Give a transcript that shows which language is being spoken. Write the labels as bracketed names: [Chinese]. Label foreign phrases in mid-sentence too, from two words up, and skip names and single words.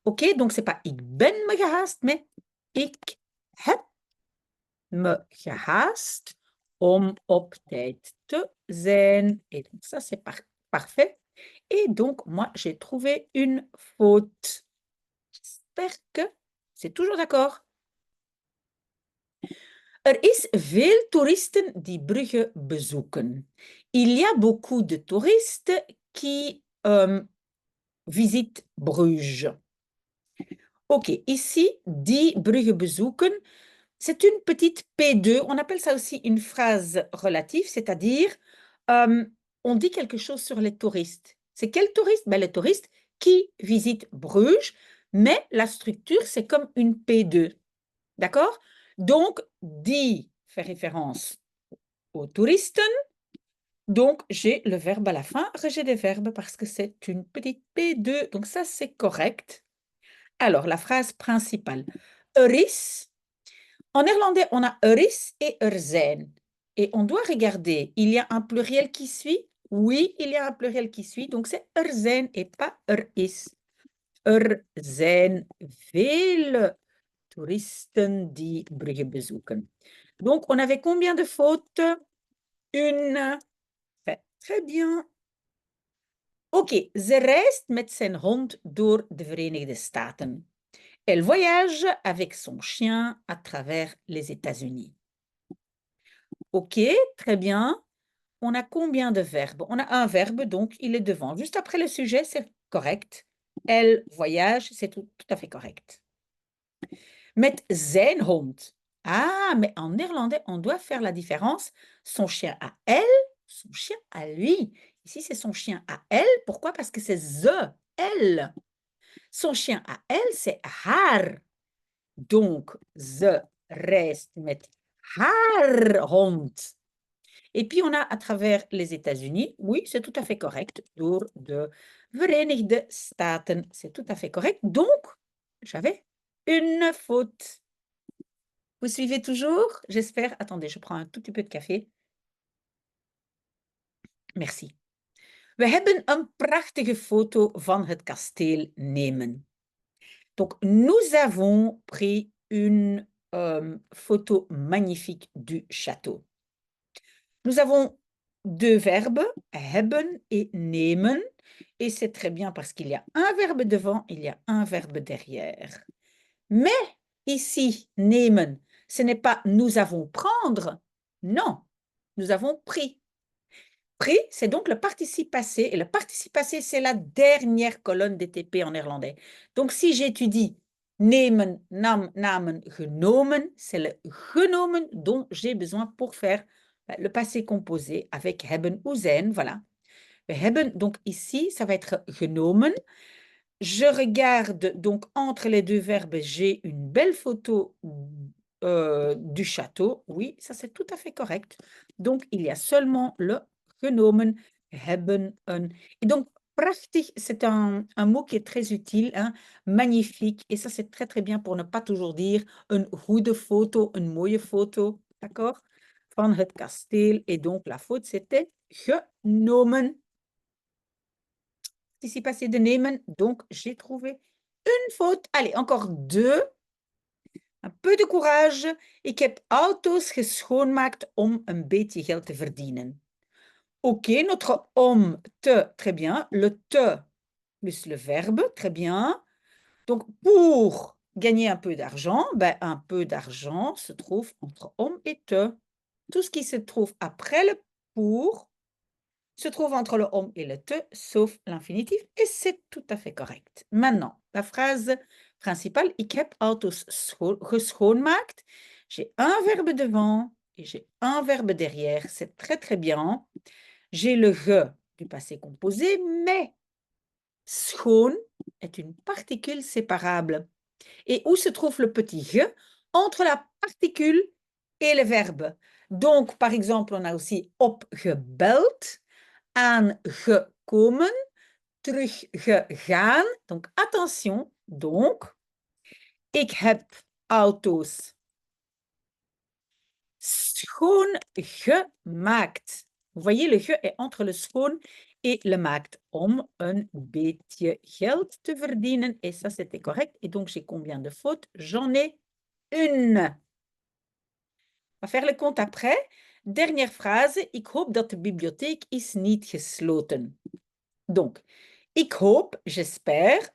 [French] OK? Donc, c'est pas [Dutch] ik ben me gehaast, mais ik heb me gehaast om op tijd te zijn. [French] Et donc, ça, c'est parfait. Et donc, moi, j'ai trouvé une faute. J'espère que c'est toujours d'accord. [Dutch] Er is veel toeristen die Brugge bezoeken. [French] Il y a beaucoup de touristes qui visitent Bruges. OK, ici, [Dutch] die Brugge bezoeken, [French] c'est une petite P2. On appelle ça aussi une phrase relative, c'est-à-dire on dit quelque chose sur les touristes. C'est quel touriste? Ben, les touristes qui visitent Bruges, mais la structure, c'est comme une P2. D'accord? Donc, die fait référence aux touristes. Donc, j'ai le verbe à la fin, rejet des verbes parce que c'est une petite P2. Donc, ça, c'est correct. Alors, la phrase principale. [Dutch] Er is. [French] En néerlandais, on a [Dutch] er is [French] et [Dutch] er zijn. [French] Et on doit regarder, il y a un pluriel qui suit? Oui, il y a un pluriel qui suit. Donc, c'est [Dutch] er zijn [French] et pas [Dutch] er is. Er zijn veel toeristen die Brugge bezoeken. [French] Donc, on avait combien de fautes? Une. Enfin, Très bien. [Dutch] Oké, ze reist met zijn hond door de Verenigde Staten. [French] Elle voyage avec son chien à travers les États-Unis. Ok, très bien. On a combien de verbes? On a un verbe, donc il est devant. Juste après le sujet, c'est correct. Elle voyage, c'est tout à fait correct. [Dutch] Met zijn hond. [French] Ah, mais en néerlandais, on doit faire la différence. Son chien à elle, son chien à lui. Ici, c'est son chien à elle. Pourquoi? Parce que c'est ze, elle. Son chien à elle, c'est haar. Donc, [Dutch] ze reist met haar hond. [French] Et puis, on a à travers les États-Unis, oui, c'est tout à fait correct. [Dutch] Door de Verenigde Staten, [French] c'est tout à fait correct. Donc, j'avais une faute. Vous suivez toujours? J'espère. Attendez, je prends un tout petit peu de café. Merci. [Dutch] We hebben een prachtige foto van het kasteel nemen. [French] Donc, nous avons pris une photo magnifique du château. Nous avons deux verbes, hebben et nemen. Et c'est très bien parce qu'il y a un verbe devant, il y a un verbe derrière. Mais ici, nemen, ce n'est pas nous avons prendre. Non, nous avons pris. Pris, c'est donc le participe passé. Et le participe passé, c'est la dernière colonne des TP en néerlandais. Donc, si j'étudie [Dutch] nemen, nam, namen, genomen, [French] c'est le genomen dont j'ai besoin pour faire le passé composé avec hebben ou zijn. Voilà. [Dutch] We hebben, [French] donc ici, ça va être genomen. Je regarde donc entre les deux verbes, j'ai une belle photo du château. Oui, ça c'est tout à fait correct. Donc, il y a seulement le [Dutch] genomen, hebben, een. [French] Et donc, prachtig, c'est un mot qui est très utile, hein, magnifique. Et ça, c'est très, très bien pour ne pas toujours dire [Dutch] een goede foto, een mooie foto, [French] d'accord? [Dutch] Van het kasteel. [French] Et donc, la faute, c'était genomen. Ici passé de nemen, donc j'ai trouvé une faute. Allez, encore deux. Un peu de courage. [Dutch] Ik heb auto's geschoonmaakt om een beetje geld te verdienen. [French] Ok, notre [Dutch] om, te, [French] très bien. Le te plus le verbe, très bien. Donc, pour gagner un peu d'argent, ben, un peu d'argent se trouve entre om et te. Tout ce qui se trouve après le pour se trouve entre le om et le te, sauf l'infinitif, et c'est tout à fait correct. Maintenant, la phrase principale, [Dutch] ik heb auto's geschoonmaakt. [French] J'ai un verbe devant et j'ai un verbe derrière. C'est très, très bien. J'ai le ge du passé composé, mais schoon est une particule séparable. Et où se trouve le petit ge? Entre la particule et le verbe. Donc, par exemple, on a aussi [Dutch] opgebeld, aangekomen, teruggegaan. [French] Donc, attention. Donc, [Dutch] ik heb auto's schoongemaakt. [French] Vous voyez, le ge est entre le schoon et le maakt [Dutch] om een beetje geld te verdienen. [French] Et ça, c'était correct. Et donc, j'ai combien de fautes? J'en ai une. On va faire le compte après. Dernière phrase. [Dutch] Ik hoop dat de bibliotheek is niet gesloten. Donc, ik hoop, [French] j'espère.